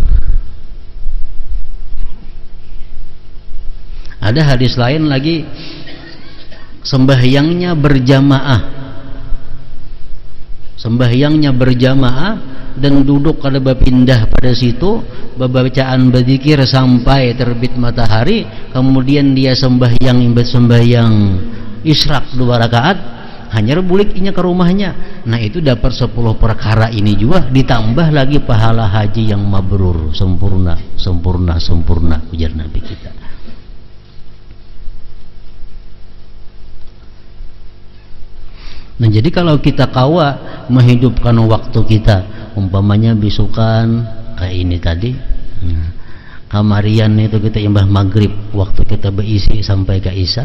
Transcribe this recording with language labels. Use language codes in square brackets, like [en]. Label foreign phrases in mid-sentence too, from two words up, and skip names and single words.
[bjn] Ada hadis lain lagi, sembahyangnya berjamaah dan duduk kada berpindah pada situ, bacaan berzikir sampai terbit matahari, kemudian dia sembahyang isyraq 2 rakaat, hanya buliknya ke rumahnya. Nah, itu dapat 10 perkara ini juga, ditambah lagi pahala haji yang mabrur, sempurna ujar Nabi kita. Nah, jadi kalau kita kawa menghidupkan waktu kita, umpamanya bisukan kayak ini tadi, kamarian itu kita imbah maghrib, waktu kita berisi sampai ke isya.